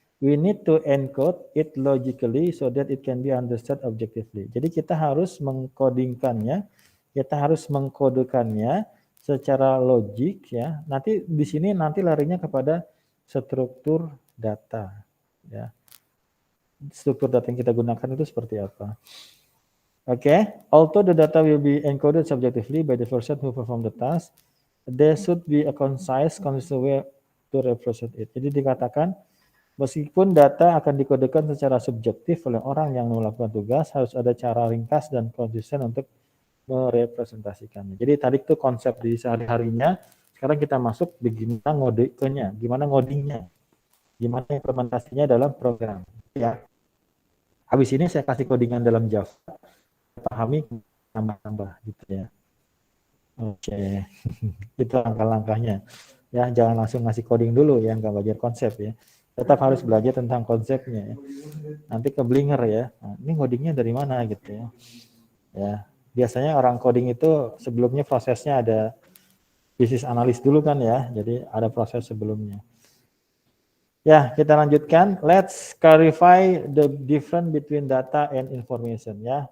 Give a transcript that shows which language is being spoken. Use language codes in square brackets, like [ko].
[en] We need to encode it logically so that it can be understood objectively. [id] Jadi kita harus mengkodingkannya, kita harus mengkodekannya secara logik ya. Nanti di sini nanti larinya kepada struktur data ya. Struktur data yang kita gunakan itu seperti apa? [en] Okay, although the data will be encoded subjectively by the person who perform the task, there should be a concise, consistent way to represent it. [id] Jadi dikatakan meskipun data akan dikodekan secara subjektif oleh orang yang melakukan tugas, harus ada cara ringkas dan konsisten untuk merepresentasikannya. Jadi tadi itu konsep di sehari-harinya, sekarang kita masuk bagaimana ngodenya, gimana ngodingnya, gimana implementasinya dalam program. Ya. Habis ini saya kasih codingan dalam Java, pahami tambah-tambah gitu ya. Oke, itu langkah-langkahnya. Ya, jangan langsung ngasih coding dulu ya, nggak belajar konsep ya. Tetap harus belajar tentang konsepnya ya. Nanti keblinger ya. Nah, ini codingnya dari mana gitu ya. Ya, biasanya orang coding itu sebelumnya prosesnya ada business analis dulu kan ya. Jadi ada proses sebelumnya. Ya, kita lanjutkan. [en] Let's clarify the difference between data and information ya.